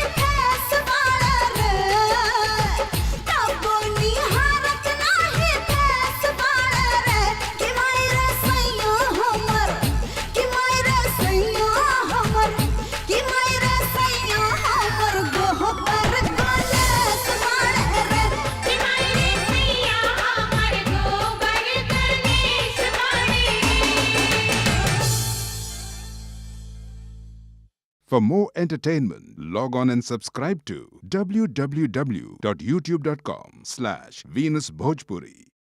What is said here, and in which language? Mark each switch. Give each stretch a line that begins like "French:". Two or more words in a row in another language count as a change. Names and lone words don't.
Bhojpuri: फेस वाला रे तबो निहारत नाही फेस वाला रे कि मायरे सैया हमर कि मायरे सैया हमर कि मायरे सैया हमर गोबर कलेस वाला रे कि मायरे सैया हमर गोबर कलेस वाला।
English: For more entertainment, log on and subscribe to www.youtube.com/VenusBhojpuri.